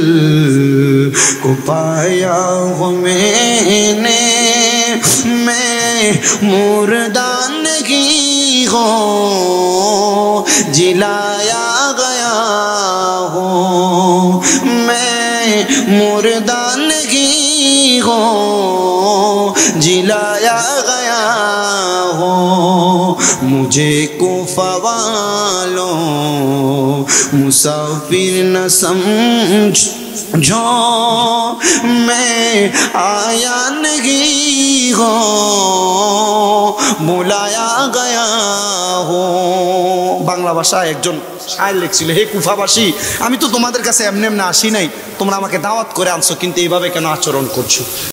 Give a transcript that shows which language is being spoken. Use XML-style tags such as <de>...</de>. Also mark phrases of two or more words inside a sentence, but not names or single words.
<ur>کو پایا ہوں میں نے، میں مردہ نہیں ہوں جلایا گیا ہوں، میں مردہ نہیں ہوں جلایا گیا ہوں، مجھے کوفہ والوں مسافر نہ سمجھو، میں آیا نہیں ہوں بلایا گیا ہوں۔</ur> <bn>বাংলা ভাষায় একজন শায়ের লিখছিল, হে কুফাবাসী, আমি তো তোমাদের কাছে এমনি এমনি আসি নাই, তোমরা আমাকে দাওয়াত করে আনছো, কিন্তু এইভাবে কেন আচরণ করছো?</bn>